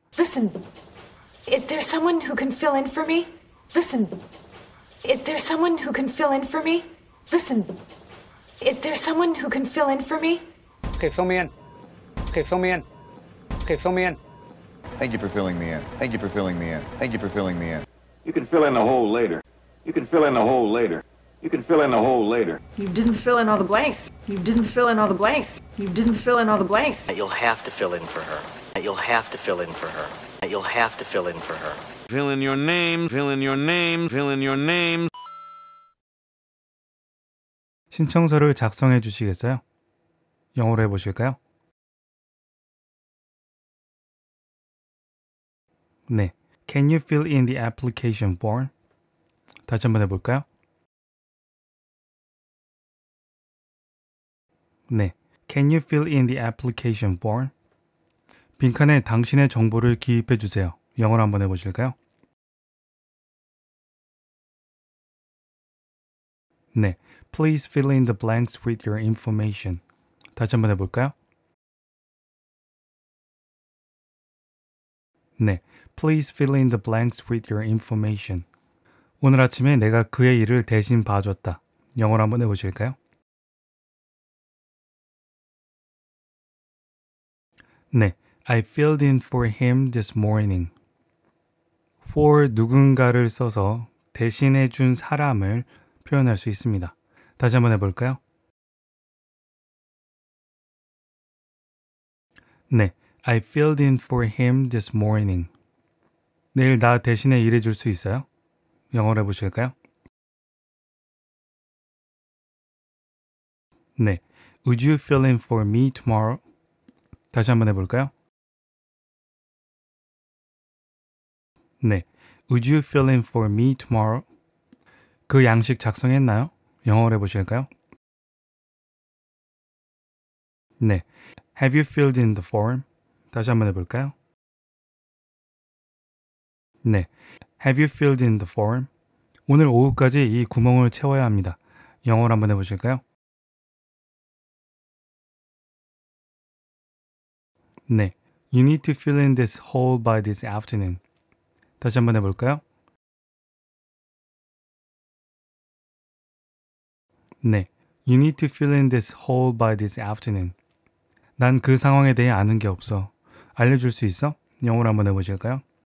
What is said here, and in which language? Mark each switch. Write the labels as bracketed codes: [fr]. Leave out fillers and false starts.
[en] Listen, is there someone who can fill in for me? Listen, is there someone who can fill in for me? Listen, is there someone who can fill in for me? Okay, fill me in. Okay, fill me in. Okay, fill me in. Thank you for filling me in. Thank you for filling me in. Thank you for filling me in. You can fill in the hole later. You can fill in the hole later. You can fill in the hole later. You didn't fill in all the blanks. You didn't fill in all the blanks. You didn't fill in all the blanks. You'll have to fill in for her. You'll have to fill in for her. You'll have to fill in for her. Fill in your name, fill in your name, fill in your name. [ko] 신청서를 작성해 주시겠어요? 영어로 해보실까요? 네. [en] Can you fill in the application form? [ko] 다시 한번 해볼까요? 네. [en] Can you fill in the application form? [ko] 빈칸에 당신의 정보를 기입해 주세요. 영어로 한번 해보실까요? 네. [en] Please fill in the blanks with your information. [ko] 다시 한번 해볼까요? 네. [en] Please fill in the blanks with your information. [ko] 오늘 아침에 내가 그의 일을 대신 봐줬다. 영어로 한번 해보실까요? 네. [en] I filled in for him this morning. [ko] for 누군가를 써서 대신해 준 사람을 표현할 수 있습니다. 다시 한번 해볼까요? 네. [en] I filled in for him this morning. [ko] 내일 나 대신에 일해줄 수 있어요? 영어로 해보실까요? 네. [en] Would you fill in for me tomorrow? [ko] 다시 한번 해볼까요? 네. [en] Would you fill in for me tomorrow? [ko] 그 양식 작성했나요? 영어로 해보실까요? 네. [en] Have you filled in the form? [ko] 다시 한번 해볼까요? 네. [en] Have you filled in the form? [ko] 오늘 오후까지 이 구멍을 채워야 합니다. 영어로 한번 해보실까요? 네. [en] You need to fill in this hole by this afternoon. [ko] 다시 한번 해볼까요? 네. [en] You need to fill in this hole by this afternoon. [ko] 난 그 상황에 대해 아는 게 없어. 알려줄 수 있어? 영어로 한번 해보실까요?